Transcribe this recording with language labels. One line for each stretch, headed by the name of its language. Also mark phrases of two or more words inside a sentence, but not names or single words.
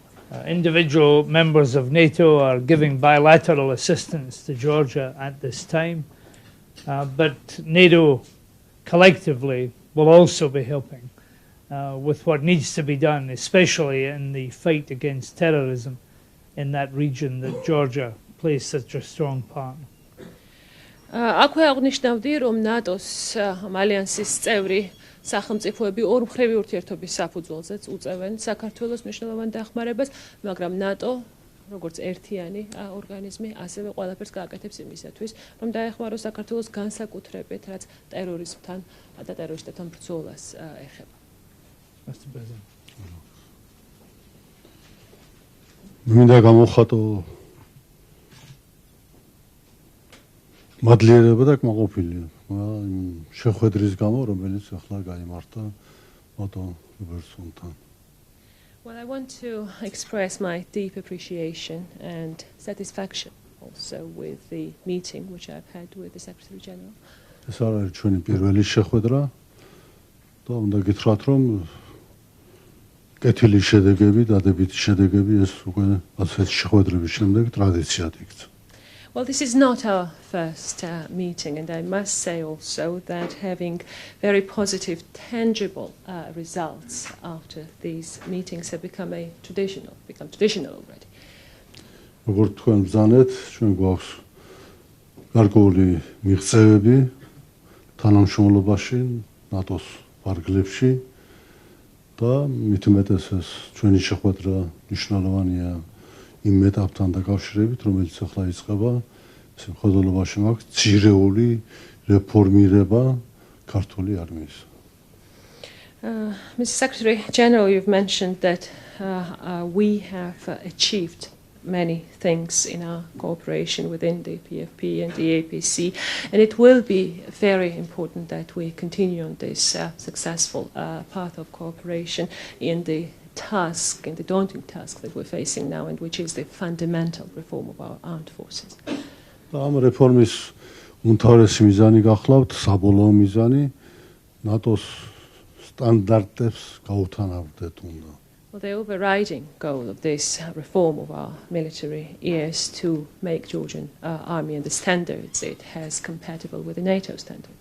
English: Individual members of NATO are giving bilateral assistance to Georgia at this time, but NATO collectively will also be helping with what needs to be done, especially in the fight against terrorism in that region that Georgia plays such a strong part.
Georgian: აქვე აღნიშნავდი, რომ ნატოს ალიანსის წევრი სახელმწიფოები ორმხრივი ურთიერთობის საფუძველზეც უწევენ საქართველოს მნიშვნელოვან დახმარებას, მაგრამ ნატო, როგორც ერთიანი ორგანიზმი, ასევე ყველაფერს გააკეთებს იმისათვის, რომ დაეხმაროს საქართველოს განსაკუთრებით, რაც ტერორიზმთან და ტერორისტებთან ბრძოლას ეხება.
English: Mr. President.
Georgian: მინდა გამოვხატო მადლიერება და კმაყოფილია შეხვედრის გამო, რომელიც ახლა გაიმართა ბატონ რობერტსონთან.
English: Well, I want to express my deep appreciation and satisfaction also with the meeting which I've had with the Secretary General.
Georgian: ეს არის ჩვენი პირველი შეხვედრა და უნდა გითხრათ, რომ კეთილი შედეგები, დადებითი შედეგები ეს უკვე ასეთი შეხვედრების შემდეგ ტრადიციად იქცა.
English: Well, this is not our first meeting, and I must say also that having very positive, tangible results after these meetings have become traditional already.
Georgian: როგორც თქვენ ბრძანეთ, ჩვენ გვაქვს გარკვეული მიღწევები თანამშრომლობაში, ნატოს ვარგლებში და მით უმეტეს ეს ჩვენი შეხვედრა მნიშვნელოვანია იმ ეტაპთან დაკავშირებით, რომელიც ახლა იწყება, ეს მხედველობაში მაქვს ძირეული რეფორმირება ქართული არმიის.
English: Mr. Secretary General, you've mentioned that we have achieved many things in our cooperation within the PFP and the APC, and it will be very important that we continue on this successful path of cooperation in the daunting task that we're facing now, and which is the fundamental reform of our armed forces.
Georgian: ამ რეფორმის უმთავრესი მიზანი გახლავთ საბოლოო მიზანი ნატოს სტანდარტებს გაუთანაბრდეთ უნდა.
English: Well, the overriding goal of this reform of our military is to make Georgian army and the standards it has compatible with the NATO standards.